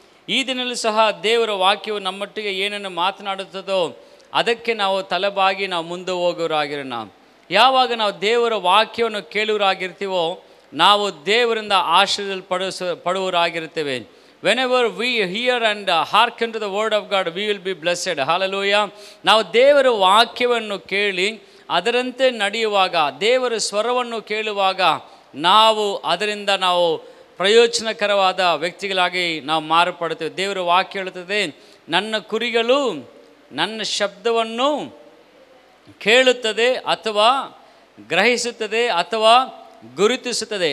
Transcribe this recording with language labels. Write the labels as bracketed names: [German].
[Kannada] ಈ ದಿನಲ್ಲೂ ಸಹ ದೇವರ ವಾಕ್ಯವು ನಮ್ಮೊಟ್ಟಿಗೆ ಏನನ್ನು ಮಾತನಾಡುತ್ತದೋ ಅದಕ್ಕೆ ನಾವು ತಲೆಬಾಗಿ ನಾವು ಮುಂದೆ ಹೋಗೋರಾಗಿರೋಣ. ಯಾವಾಗ ನಾವು ದೇವರ ವಾಕ್ಯವನ್ನು ಕೇಳುವರಾಗಿರ್ತೀವೋ ನಾವು ದೇವರಿಂದ ಪಡುವರಾಗಿರ್ತೇವೆ. [English] Whenever we hear and hearken to the word of God, we will be blessed. Hallelujah. [Kannada] ನಾವು ದೇವರ ವಾಕ್ಯವನ್ನು ಕೇಳಿ ಅದರಂತೆ ನಡೆಯುವಾಗ, ದೇವರ ಸ್ವರವನ್ನು ಕೇಳುವಾಗ ನಾವು ಅದರಿಂದ ನಾವು ಪ್ರಯೋಜನಕರವಾದ ವ್ಯಕ್ತಿಗಳಾಗಿ ನಾವು ಮಾರ್ಪಡುತ್ತೇವೆ. ದೇವರ ವಾಕ್ಯ ಹೇಳುತ್ತದೆ, ನನ್ನ ಕುರಿಗಳು ನನ್ನ ಶಬ್ದವನ್ನು ಕೇಳುತ್ತದೆ ಅಥವಾ ಗ್ರಹಿಸುತ್ತದೆ ಅಥವಾ ಗುರುತಿಸುತ್ತದೆ.